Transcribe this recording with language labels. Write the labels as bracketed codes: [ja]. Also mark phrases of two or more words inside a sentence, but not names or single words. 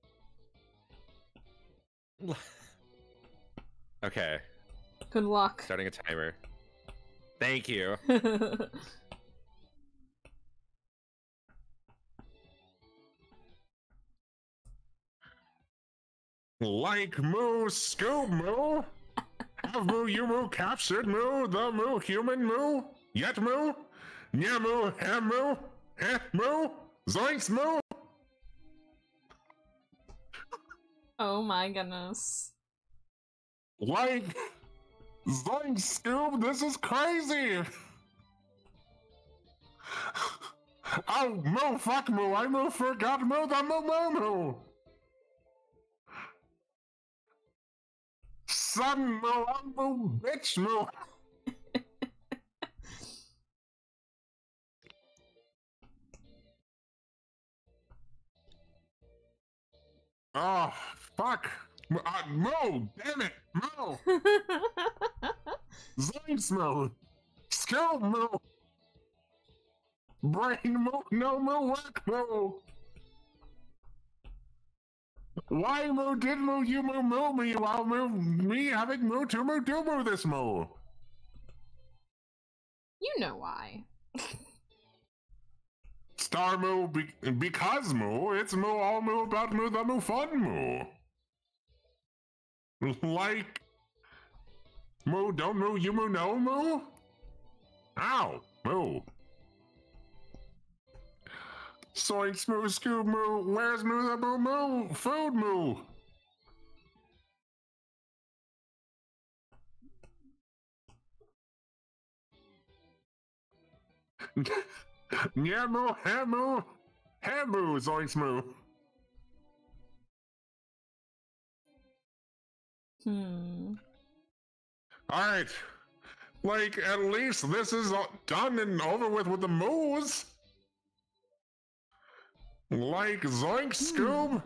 [en] Okay. Good luck. Starting a timer. Thank you. Like moo, Scoob moo. Have moo, you moo, captured moo, the moo, human moo, yet moo, nya moo, ham moo, heh moo, zoinks moo. Oh my goodness. Like, zoinks, Scoob, this is crazy. Oh, moo, fuck moo, I moo, forgot moo, the moo, moo, moo. Son moo, I'm moo, bitch moo. Oh, fuck. Moo, damn it, moo. Zoinks moo. Scoob moo. Brain moo, no moo, work moo. Why moo, did moo, you moo, moo me, while moo, me having moo, to moo, do moo this moo. You know why. Star moo, because moo, it's moo, all moo, about moo, the moo, fun moo. Like, moo, don't moo, you moo, no moo? Ow, moo. Soinks moo, Scoob moo, where's moo, the moo, moo, food moo. Yeah moo, ham moo, zoinks moo. Alright. Like, at least this is done and over with the moos. Like, zoink, Scoob.